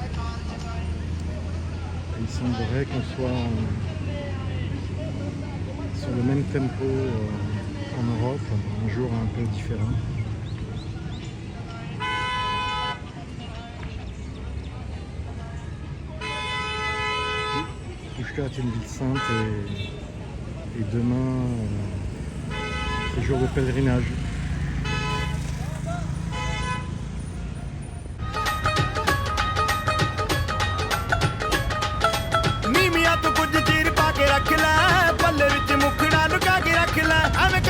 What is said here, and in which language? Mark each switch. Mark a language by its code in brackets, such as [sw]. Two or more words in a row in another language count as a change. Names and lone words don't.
[fr] Et il semblerait qu'on soit sur le même tempo qu'en Europe, un jour un peu différent. Pushkar est une ville sainte et demain c'est jour de pèlerinage. [pa] ਨੀਮੀਆਂ ਤੋਂ ਕੁਝ ਚੀਰ ਪਾ ਕੇ ਰੱਖ ਲੈ ਪੱਲੇ ਵਿੱਚ ਮੁਖੜਾ ਲੁਕਾ ਕੇ ਰੱਖ ਲੈ ਐਵੇਂ